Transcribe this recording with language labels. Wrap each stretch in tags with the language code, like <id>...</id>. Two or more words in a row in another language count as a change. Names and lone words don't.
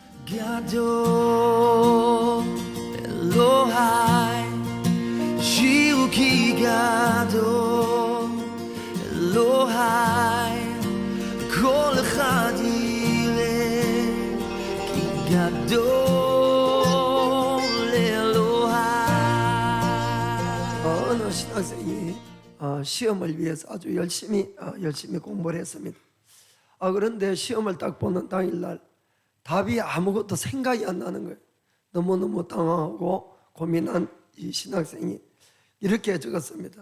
<he>גדו אלוהי שיוקי גדו אלוהי כל אחד יראה כי גדול אלוהי.</he> <ko>어느 신학생이 시험을 위해서 아주 열심히 공부를 했습니다. 그런데 시험을 딱 보는 당일날 답이 아무것도 생각이 안 나는 거예요. 너무너무 당황하고 고민한 이 신학생이 이렇게 적었습니다.</ko>